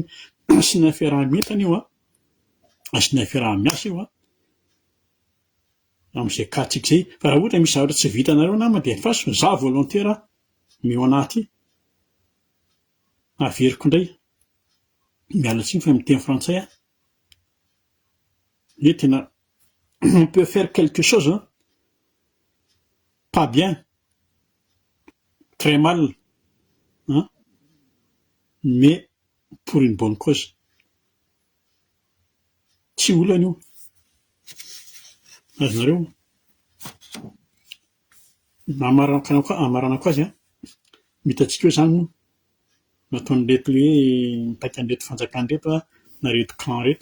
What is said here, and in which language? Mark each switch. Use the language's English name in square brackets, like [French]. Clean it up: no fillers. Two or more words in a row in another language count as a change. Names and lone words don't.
[Malagasy] Asiana fiaraha-mientana io asiana fiaraha-miasa io amin'izay katsika izay. Fa raha ohatra misy zavatra tsy vitanareo nama dia faso, za volontaire mio anaty averiko indray. Miala tsiny fa miteny frantsay hoe tena [French] on peut faire quelque chose pas bien, très mal, mais pour une bonne cause. [Malagasy] Tsy olana io. Azonareo. Amarana koa azy mitatsika eo zany moa nataon'ireto hoe mitaika an'ireto fanjakan'ireto na reto clan reto.